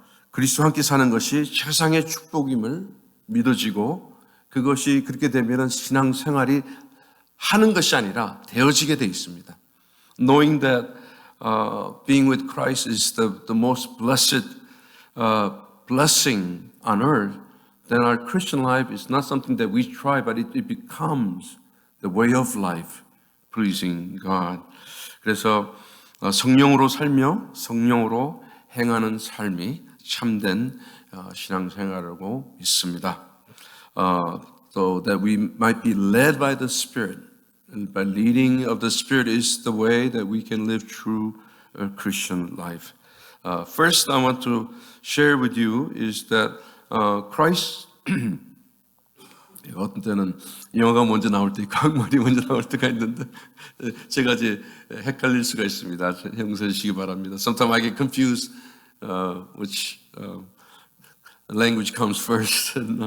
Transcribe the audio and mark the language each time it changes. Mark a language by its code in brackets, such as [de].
[ko] 그리스도와 함께 사는 것이 최상의 축복임을 믿어지고 그것이 그렇게 되면 신앙생활이 하는 것이 아니라 되어지게 돼 있습니다. [en] Knowing that being with Christ is the most blessed blessing on earth, then our Christian life is not something that we try, but it becomes the way of life, pleasing God. [ko] 그래서 성령으로 살며 성령으로 행하는 삶이 참된 신앙생활이라고 믿습니다. [en] So that we might be led by the Spirit. And by leading of the Spirit is the way that we can live true Christian life. First, I want to share with you is that Christ, [ko] 어떤 때는 영어가 먼저 나올 때 있고 한국말이 먼저 나올 때가 있는데 제가 이제 헷갈릴 수가 있습니다. 용서해 주시기 바랍니다. [en] Sometimes I get confused which language comes first.